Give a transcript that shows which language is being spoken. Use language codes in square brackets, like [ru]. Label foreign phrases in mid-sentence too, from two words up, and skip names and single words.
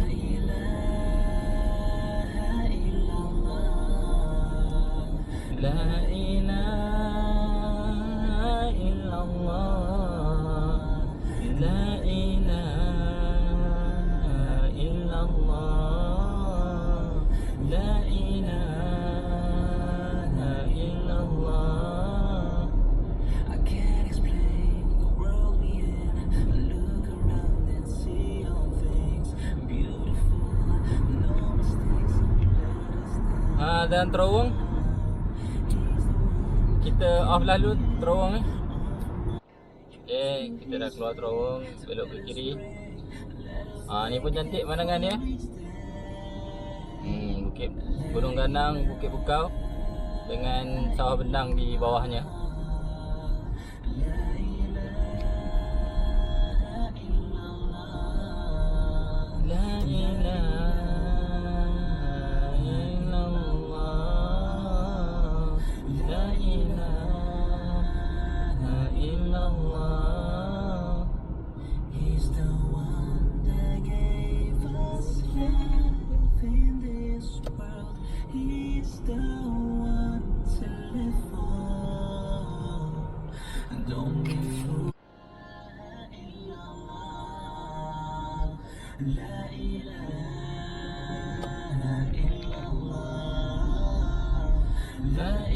[ar] La ilaha illallah, la ilaha illallah, la ilaha illallah. [en] I can't explain the world we in. I look around and see all things beautiful, no mistakes. [ms] Dan terowong kita off lah dulu terowong ni. Okay, kita dah keluar terowong, belok ke kiri. Ni pun cantik pandangan dia. Bukit Gunung Ganang, Bukit Bukau dengan sawah bendang di bawahnya. [ar] La ilaha illallah, la ilaha illallah. [en] He's the one that gave us life in this world. He's the one to live for. Don't be fooled. [ar] La ilaha illallah, la